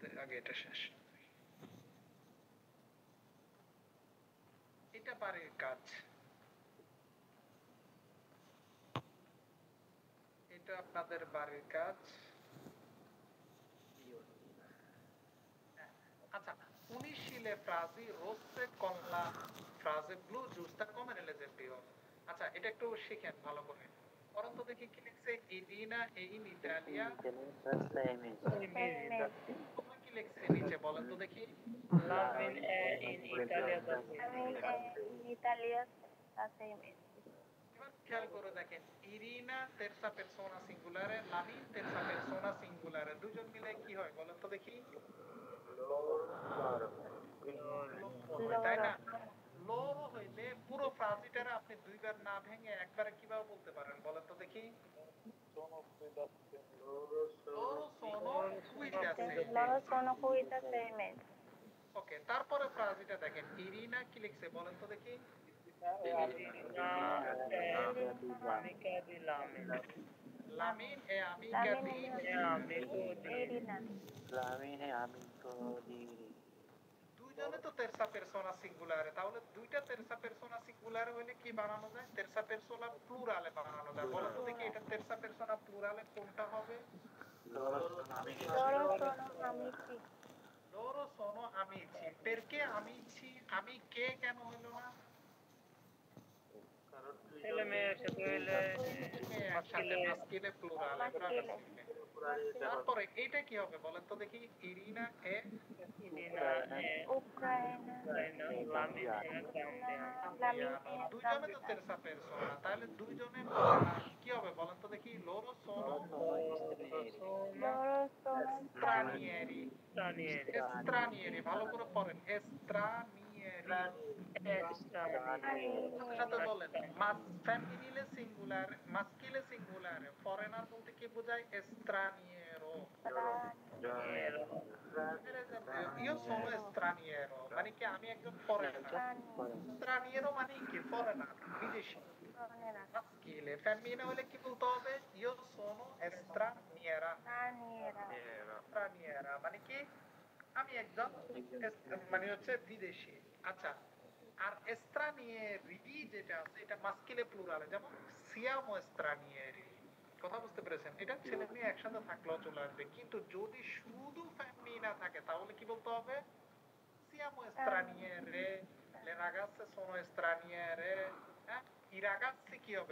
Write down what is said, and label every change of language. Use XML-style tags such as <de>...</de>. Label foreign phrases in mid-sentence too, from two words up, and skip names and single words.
<bn>আগে এটা শেষ, এটা বাড়ির কাজ, এটা আপনাদের বাড়ির কাজ। আচ্ছা,</bn> <it>unisci le frasi rosse con la frase blu giusta come nell'esempio।</it> <bn>আচ্ছা, এটা একটু শিখেন ভালো করে। পরন্ত দেখি কি লিখছে, ইরিনা</bn> <it>e in Italia</it> <bn>তোমরা কি লিখছে নিচে বলেন তো দেখি?</bn> <it>Lamin è in Italia da in Italia da 6 mesi।</it> <bn>এবার খেয়াল করে দেখেন, ইরিনা</bn> <it>terza persona singolare,</it> <bn>লামিন</bn> <it>terza persona singolare,</it> <bn>দুজন মিলে কি হয় বলেন তো দেখি? তাই না? লোরো হইলে পুরো ফ্রাজিটারে আপনি দুইবার না ভেঙে একবারে কিভাবে বলতে পারেন বলেন তো দেখি?</bn> <it>Loro sono qui da 6 mesi।</it> <bn>ওকে, তারপরে ফ্রাজিটা দেখেন, ইরিনা কি লিখছে বলেন তো দেখি?</bn> <it>amica di Lamin। Lamin è amica di Irina। Lamin è amico di</it> <bn>দুইজনে তো</bn> <it>terza persona singolare,</it> <bn>তাহলে দুইটা</bn> <it>terza persona singolare</it> <bn>হইলে কি বানানো যায়?</bn> <it>terza persona plurale</it> <bn>বানানো যায়। বলো তো দেখি এটা</bn> <it>terza persona plurale</it> <bn>কোনটা হবে?</bn> <it>Loro sono amici। Loro sono amici। Perché amici?</it> <bn>Amiche কেন হলো না? ছেলে মেয়ের সাথে হইলে</bn> <it>maschile plurale.</it> <bn>তারপরে এটা কি হবে বলেন তো দেখি? ইরিনা এ</bn> <it>Ucraina। Lamin è Gambia।</it> <bn>দুইজনে তো terza persona, তাহলে দুইজনের কি হবে বলেন তো দেখি?</bn> <it>Loro sono stranieri। stranieri,</it> <bn>ভালো করে পড়েন, stranieri। সাথে বলেন</bn> <it>femminile singolare, maschile singolare,</it> <bn>foreigner বলতে কি বোঝায়?</bn> <it>straniero। io sono straniero</it> <bn>মানে কি আমি একজন ফরেনার। straniero মানে কি? ফরেনার, বিদেশী। maschile, ফেমিনা হলে কি বলতে হবে?</bn> <it>io sono straniera।</it> <bn>straniera মানে কি আমি একজন মানে হচ্ছে বিদেশি। আচ্ছা, আর stranieri যেটা আছে এটা</bn> <it>maschile plurale,</it> <bn>যেমন</bn> <it>siamo stranieri।</it> <bn>কথা বুঝতে পেরেছেন? এটা ছেলে মেয়ে একসাথে থাকলেও চলে আসবে, কিন্তু যদি শুধু ফেমিনা থাকে তাহলে কি বলতে হবে?</bn> <it>Siamo straniere, le ragazze sono straniere, i ragazzi chi হবে?</it>